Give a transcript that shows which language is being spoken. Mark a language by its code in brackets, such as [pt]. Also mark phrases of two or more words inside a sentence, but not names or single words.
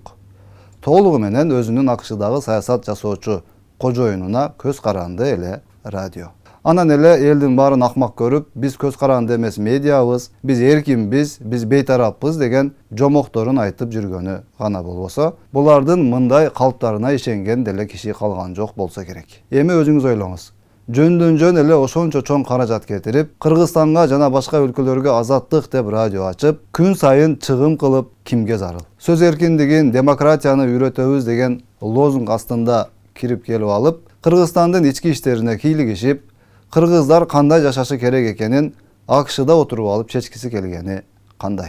[ky] Toğluğu menen özünün akışıdagı sayasat jasooçu koca oyununa köz karandı ele radyo. Anan ele eldin barın akmak görüp biz köz karandı emes mediabız, biz erkinbiz, biz beytarapbız degen jomoktorun aytıp жүрgөнü gana bolbosa, bulardın mınday kalptarına işengen dele kişi kalgan jok bolsa gerek. Emi özüңüz oyloңuz. Жөндөн жөн эле ошончо чоң каражат кетирип, Кыргызстанга жана башка өлкөлөргө азаттык деп радио ачып, күн сайын чыгым кылып кимге зарыл. Сөз эркиндигин, демократияны үйрөтөбүз деген лозунг астында кирип келип алып, Кыргызстандын ички иштерине кийлигишип, кыргыздар кандай жашашы керек экенин АКШда отуруп алып чечкиси келгени кандай.